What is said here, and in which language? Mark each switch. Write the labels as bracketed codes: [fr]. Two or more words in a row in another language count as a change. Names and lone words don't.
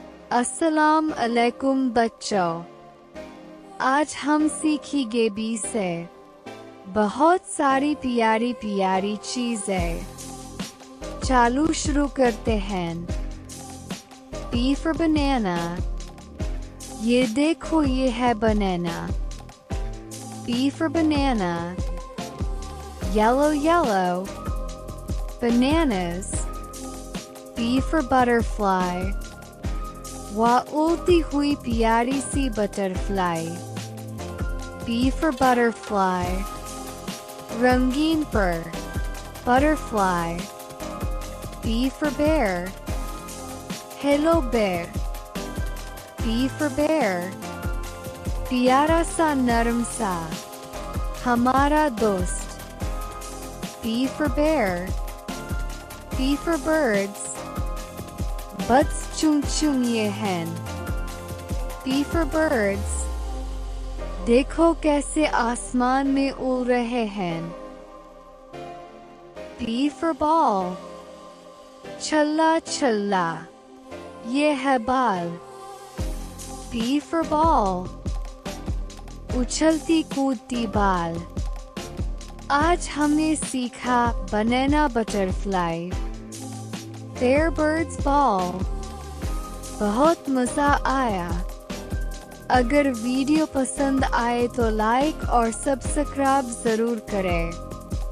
[ar] السلام عليكم [hi] बच्चों, आज हम सीखेंगे बी से बहुत सारी प्यारी प्यारी चीजें। चालू शुरू करते हैं। [en] B for banana, [hi] ये देखो ये है बनाना। [en] B for banana, yellow yellow, bananas। B for butterfly, [hi] वाह उड़ती हुई प्यारी सी बटरफ्लाई। [en] B for butterfly, [hi] रंगीन पर [en] butterfly। B for bear, hello bear। B for bear, [hi] प्यारा सा नरम सा हमारा दोस्त। [en] B for bear, B for birds, [hi] बस चुन चुन ये हैं। [en] B for birds, [hi] देखो कैसे आसमान में उड़ रहे हैं। [en] B for ball, [hi] छल्ला छल्ला ये है बाल। [en] B for ball, [hi] उछलती कूदती बाल। आज हमने सीखा [en] banana butterfly, bear birds ball. [hi] बहुत मज़ा आया। अगर वीडियो पसंद आए तो लाइक और सब्सक्राइब ज़रूर करें।